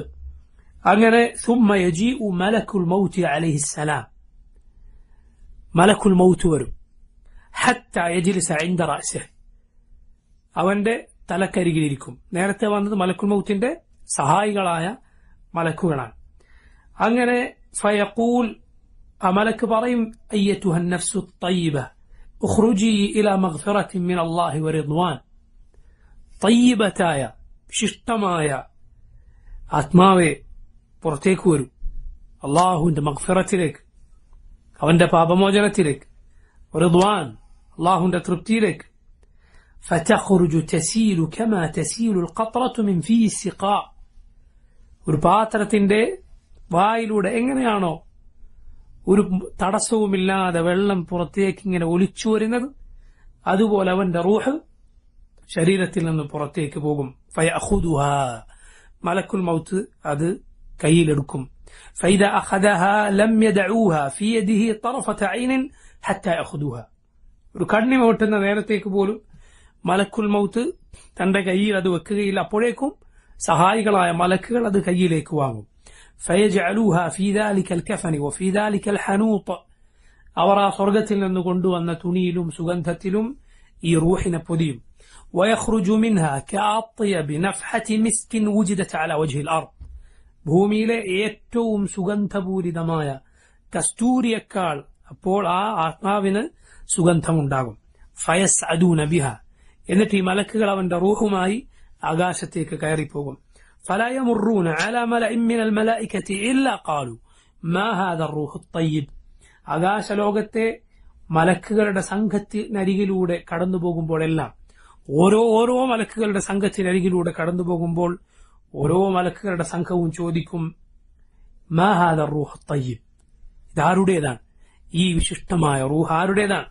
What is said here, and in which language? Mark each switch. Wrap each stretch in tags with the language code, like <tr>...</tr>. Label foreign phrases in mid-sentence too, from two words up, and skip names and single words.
<ml>അങ്ങനെ</ml> <ar>ثم يجيء ملك الموت عليه السلام,</ar> <ml>മലക്കുൽ മൗത്ത് വരും.</ml> <ar>حتى يجلس عند رأسه,</ar> <ml>അവന്റെ തലക്കരികിലിരിക്കും. നേരത്തെ വന്നത് മലക്കുൽ മൗത്തിന്റെ സഹായികളായ മലക്കുകളാണ്.</ml> <ar>അങ്ങനെ فيقول أملك بريم أيتها النفس الطيبة اخرجي إلى مغفرة من الله ورضوان.</ar> <ml>طيبتاയ ശിഷ്ടമായ ആത്മാവെ പുറത്തേക്ക് വരൂ അള്ളാഹുവിന്റെ മഗ്ഫിറത്തിലേക്ക്, അവന്റെ പാപമോചനത്തിലേക്ക്, റിദ്വാൻ അള്ളാഹുവിന്റെ തൃപ്തിയിലേക്ക്.</ml> <ar>فتخرج تسيل كما تسيل القطرة من في السقاء.</ar> <ml>ഒരു പാത്രത്തിന്റെ വായിലൂടെ എങ്ങനെയാണോ ഒരു തടസ്സവുമില്ലാതെ വെള്ളം പുറത്തേക്ക് ഇങ്ങനെ ഒലിച്ചു വരുന്നത്, അതുപോലെ അവന്റെ റൂഹ് ശരീരത്തിൽ നിന്ന് പുറത്തേക്ക് പോകും. ഫയഖുദുഹാ, മലക്കുൽ മൗത്ത് അത് കയ്യിലെടുക്കും.</ml> <ar>فإذا أخذها لم يدعوها في يده طرفة عين حتى يأخذوها.</ar> <ml>ഒരു കണ്ണിമ വെട്ടുന്ന നേരത്തേക്ക് പോലും മലക്കുൽ മൗത്ത് തന്റെ കയ്യിൽ അത് വെക്കുകയില്ല. അപ്പോഴേക്കും സഹായികളായ മലക്കുകൾ അത് കയ്യിലേക്ക് വാങ്ങും.</ml> <ar>فيجعلوها في ذلك الكفن وفي ذلك الحنوط.</ar> <ml>അവർ ആ സ്വർഗത്തിൽ നിന്ന് കൊണ്ടുവന്ന തുണിയിലും സുഗന്ധത്തിലും ഈ റൂഹിനെ പൊതിയും.</ml> <ar>ويخرج منها كأطيب نفحة مسك وجدت على وجه الأرض.</ar> <ml>ഭൂമിയിലെ ഏറ്റവും സുഗന്ധപൂരിതമായ കസ്തൂരിയേക്കാൾ അപ്പോൾ ആ ആത്മാവിന് സുഗന്ധമുണ്ടാകും.</ml> <ar>فيصعدون بها,</ar> <ml>എന്നിട്ട് ഈ മലക്കുകൾ അവന്റെ റൂഹുമായി ആകാശത്തേക്ക് കയറിപ്പോകും.</ml> <ar>فلا يمرون على ملأ من الملائكة إلا قالوا ما هذا الروح الطيب.</ar> <ml>ആകാശലോകത്തെ മലക്കുകളുടെ സംഘത്തിനരികിലൂടെ കടന്നു പോകുമ്പോഴെല്ലാം, ഓരോ മലക്കുകളുടെ സംഘത്തിനരികിലൂടെ കടന്നു പോകുമ്പോൾ ഓരോ മലക്കുകളുടെ സംഘവും ചോദിക്കും,</ml> <ar>ما هذا روح طيب,</ar> <ml>ഇതാരുടേതാണ്, ഈ വിശിഷ്ടമായ റൂഹ് ആരുടേതാണ്?</ml>